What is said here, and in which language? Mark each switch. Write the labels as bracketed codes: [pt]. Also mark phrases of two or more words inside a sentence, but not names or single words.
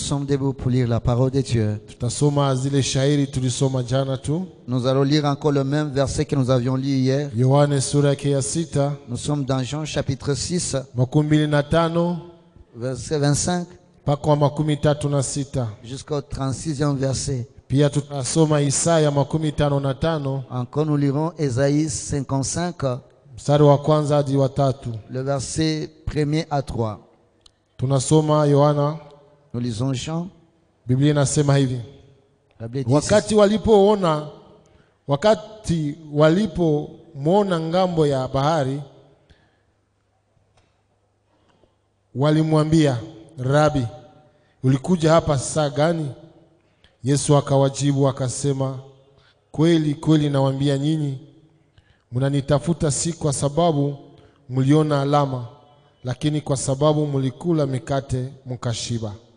[fr] sommes debout pour lire la parole de Dieu. [sw] Tutasoma zile shairi tulisoma jana tu. [fr] Nous allons lire encore le même verset que nous avions lu hier. [sw] Yohane sura yake ya 6, [fr] Nous sommes dans Jean chapitre 6, 25 verset 25 [sw] mpaka wa 36. [fr] jusqu'au 36e verset. [sw] Pia tutasoma Isaya 55, [fr] Encore nous lirons Ésaïe 55, [sw] mstari wa kwanza hadi wa 3. [fr] le verset 1er à 3. [sw] Tunasoma Yohana, [fr] Nous lisons Jean. [sw] Biblia inasema hivi: [fr] La Bible dit [sw] wakati walipomwona ngambo ya bahari, walimwambia, Rabi, ulikuja hapa saa gani? Yesu akawajibu akasema, kweli kweli nawaambia nyinyi, mnanitafuta si kwa sababu mliona alama, lakini kwa sababu mlikula mikate mkashiba.